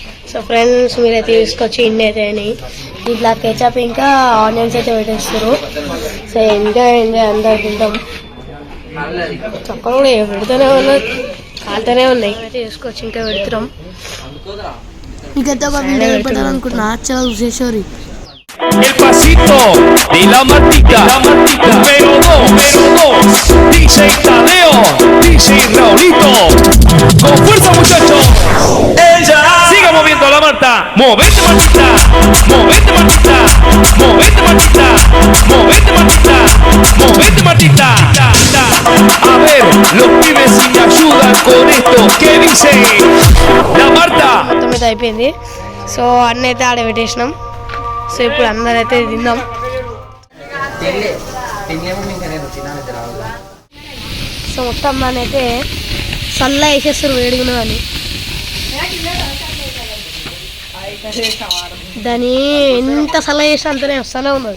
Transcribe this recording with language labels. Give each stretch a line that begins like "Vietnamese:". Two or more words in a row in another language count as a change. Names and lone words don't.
English: so friends,
Telugu: మీరైతే తీసుకొచ్చి ఇన్ని అయితే అయినాయి. ఇట్లా కెచప్ ఇంకా ఆనియన్స్ అయితే పెట్టేస్తారు.
English: so enjoy
Telugu: అందరు తింటాం. చక్కగా కూడా పెడుతూనే ఉన్నాయి, కాలుతూనే ఉన్నాయి. అయితే తీసుకొచ్చి ఇంకా పెడుతున్నాం. ఇంకైతే ఒక వీడియో పెట్టాలనుకుంటున్నా, చాలా చూసేసారి.
Spanish: El pasito de la matica, número dos, DJ Tadeo, DJ Raulito, con fuerza muchachos, ella, siga moviendo la Marta, movete Martita, movete Martita, movete Martita, movete Martita, movete Martita, a ver, los pibes si me ayudan con esto, ¿qué dice? La Marta.
Telugu: మొత్తం మీద అయిపోయింది. సో అన్నీ అయితే ఆడ పెట్టేసినాం. సో ఇప్పుడు అందరైతే తిందాం. సో మొత్తం దానైతే చల్ల వేసేస్తారు, వేడిగా అని. దాని ఎంత చల్ల చేస్తే అంతనే వస్తూనే ఉన్నది.